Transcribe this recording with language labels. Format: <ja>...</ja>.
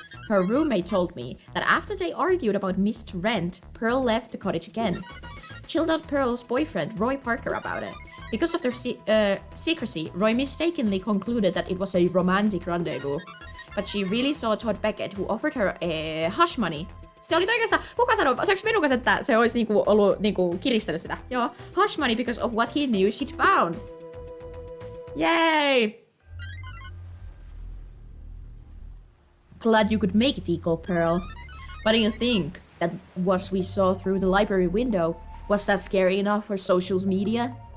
<en>Her roommate told me that after they argued about missed rent, Pearl left the cottage again. Chilled out Pearl's boyfriend, Roy Parker, about it. Because of their secrecy, Roy mistakenly concluded that it was a romantic rendezvous. But she really saw Todd Beckett, who offered her hush money.</en> <fi>Se oli oikeastaan, kuka sanoi, saanko menukas, että se olisi niinku ollut niinku kiristänyt sitä?</fi> <en>Joo, hush money because of what he knew she'd found. Yay! Glad you could make it, Eagle Pearl. What do you think? That what we saw through the library window, was that scary enough for social media?</en>